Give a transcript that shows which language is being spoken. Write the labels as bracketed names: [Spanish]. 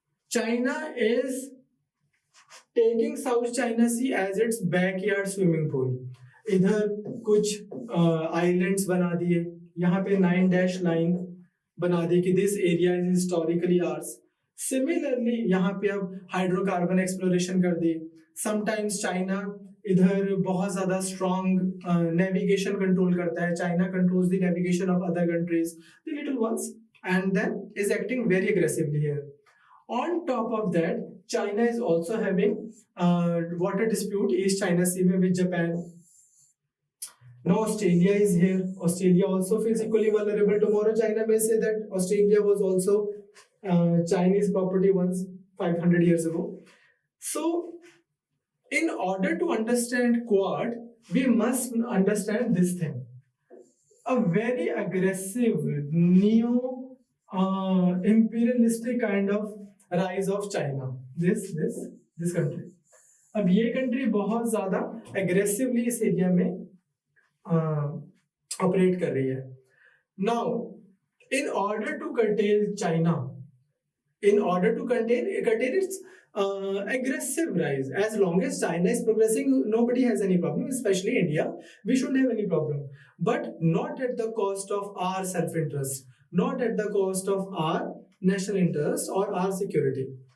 [English] China is taking South China Sea as its backyard swimming pool. [Hindi] इधर कुछ islands बना दिए, यहाँ पे 9 लाइन बना दी कि [English] This area is historically ours. [Hindi] Similarly यहाँ पे अब हाइड्रोकार्बन एक्सप्लोरेशन कर दी. समटाइम्स चाइना इधर बहुत ज्यादा स्ट्रॉन्ग नेविगेशन कंट्रोल करता है. [English] China controls the navigation of other countries, the little ones, and then is acting very aggressively here. On top of that, China is also having water dispute East China Sea में with Japan. Now Australia is here. Australia also feels equally vulnerable. Tomorrow China may say that Australia was also Chinese property once 500 years ago. So in order to understand Quad, we must understand this thing. A very aggressive neo imperialistic kind of rise of China. This country. [Hindi] अब ये country बहुत ज्यादा aggressively इस area में operate कर रही है. [English] Now, in order to curtail China, in order to curtail its aggressive rise, as long as China is progressing, nobody has any problem, especially India. We shouldn't have any problem, but not at the cost of our self-interest, not at the cost of our national interest or our security.